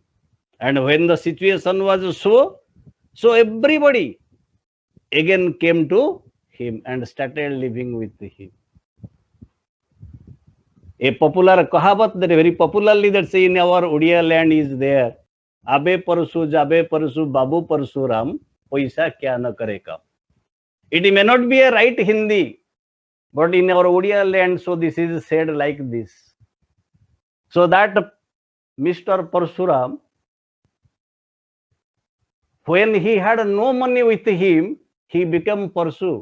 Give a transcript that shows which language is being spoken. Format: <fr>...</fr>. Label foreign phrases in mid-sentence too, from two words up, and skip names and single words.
<en>And when the situation was so everybody again came to him and started living with him. A popular kahavat, that very popularly that say in our Odia land is there.</en> <hi>अबे परसु, जबे परसु, बाबू परसुराम, पैसा क्या न करे काम.</hi> <en>It may not be a right Hindi, but in our Odia land, so this is said like this. So that Mr. Parsuram, when he had no money with him, he became Parsu.</en>